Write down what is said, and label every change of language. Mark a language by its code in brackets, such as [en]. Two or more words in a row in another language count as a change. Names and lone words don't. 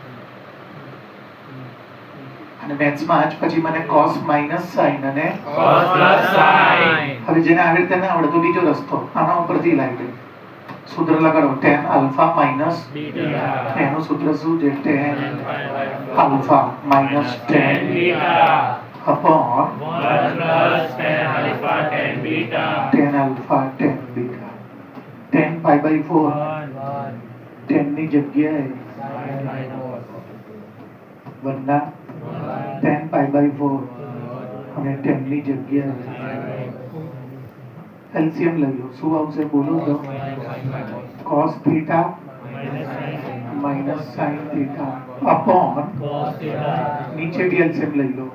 [gu] અને મેથ્સમાં આજ પછી મને [en] cos minus sin [gu] અને [en] cos plus sin. [gu] હવે જેને આવી રીતે ના આવડે તો બીજો રસ્તો આના ઉપરથી લાવી દે. સૂત્ર લગાડો [en] tan alpha minus beta. [gu] એનું સૂત્ર શું છે? [en] tan alpha minus tan beta upon 1 plus tan alpha tan beta. tan alpha tan beta. tan pi/4 tan [gu] ની જગ્યાએ 1 ના [en] tan pi/4 [gu] અને tan ની જગ્યાએ એલસીએમ લઈ લો. શું આવશે બોલો તો? [en] cos theta minus sin theta upon [gu] નીચે બી એલસીએમ લઈ લો.